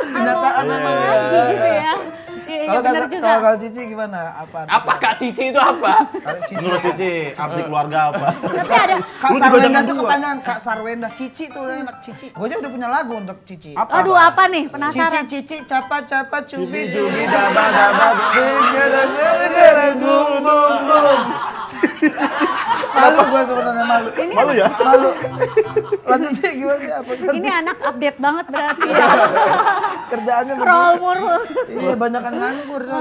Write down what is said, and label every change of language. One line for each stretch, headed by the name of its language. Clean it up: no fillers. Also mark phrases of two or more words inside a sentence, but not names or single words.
Indonesian: Kenyataan Apa emang ya. lagi gitu ya. Iya Kalau benar kata- juga. kalau Cici gimana? Apa? Apa Kak Cici itu apa? Kalau Cici. Menurut Cici, arti keluarga apa? Tapi ada Kak Lu juga Sarwenda jangan tuh dua. kepanjangan Kak Sarwenda. Cici tuh udah enak Cici. Gue aja udah punya lagu untuk Cici. aduh apa nih Cici penasaran. cici capa capa cubi cubi daba daba geren geren bum bum bum. Malu gue sebenarnya malu. Malu ya? Malu. Lanjut sih gimana sih apa kan? Ini anak update banget berarti ya. Kerjaannya Scroll begitu. mulu. Iya banyakan nganggur Oh